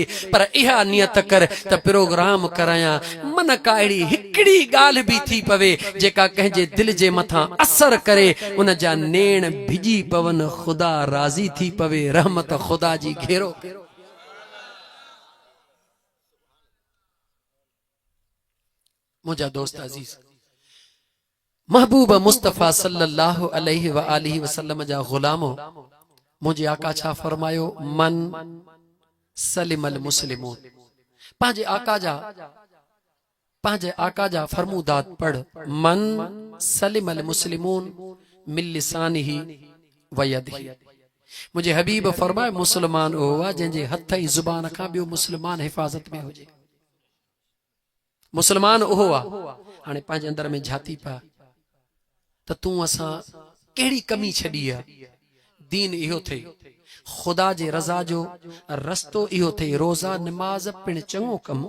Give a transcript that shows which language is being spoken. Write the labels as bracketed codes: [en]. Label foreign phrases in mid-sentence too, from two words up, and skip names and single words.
[sd] पर इहा नियत कर त प्रोग्राम करायां, मन का अहिड़ी हिकिड़ी ॻाल्हि बि थी पवे जेका कंहिंजे दिलि जे मथां असर करे, उन जा नेण भिॼी पवन, ख़ुदा राज़ी थी पवे, रहमत ख़ुदा जी घेरो। मुझा दोस्त अजीज, महबूब मुस्तफ़ा [ar] صلى الله عليه وآله وسلم [sd] जा गुलामो, मुझे आका छा फरमायो, [ar] من سلم المسلمون. [sd] पंहिंजे आका जा फरमूदात पढ़, [ar] من سلم المسلمون من لسانه ويده. [sd] मुझे हबीब फरमाए, मुसलमान हुआ जंहिंजे हथ ऐं ज़ुबान खां ॿियो मुसलमान हिफ़ाज़त में हुजे। मुसलमान उहो आहे, हाणे पंहिंजे अंदर में झाती पा त तूं असां कहिड़ी कमी छॾी आहे। दीन इहो थिए, ख़ुदा जे रज़ा जो रस्तो इहो थिए, रोज़ा निमाज़ पिण चङो कमु।